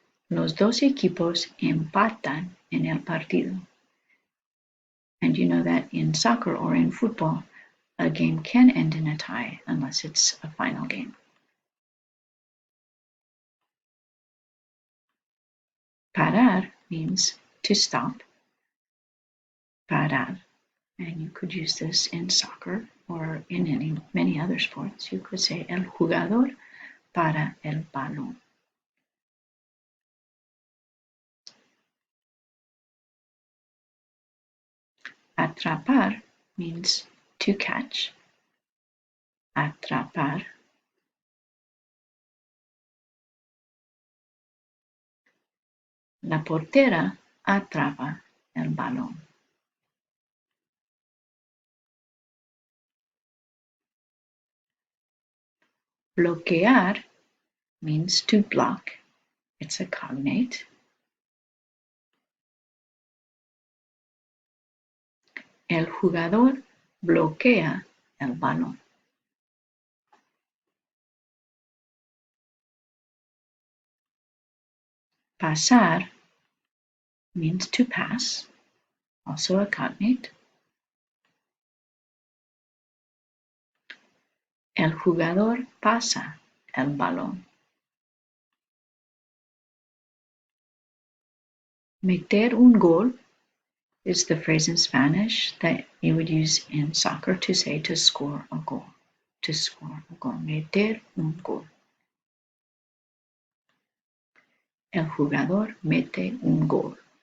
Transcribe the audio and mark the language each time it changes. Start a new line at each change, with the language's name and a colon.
Spanish: Los dos equipos empatan en el partido.
English: And you know that in soccer or in football, a game can end in a tie unless it's a final game. Parar means to stop. Parar. And you could use this in soccer or in many other sports. You could say
Spanish: el jugador para el balón.
English: Atrapar means to catch. Atrapar.
Spanish: La portera atrapa el balón.
English: Bloquear means to block. It's a cognate.
Spanish: El jugador bloquea el balón.
English: Pasar means to pass, also a cognate.
Spanish: El jugador pasa el balón.
English: Meter un gol is the phrase in Spanish that you would use in soccer to say to score a goal. To score a goal.
Spanish: Meter un gol. El jugador mete un gol.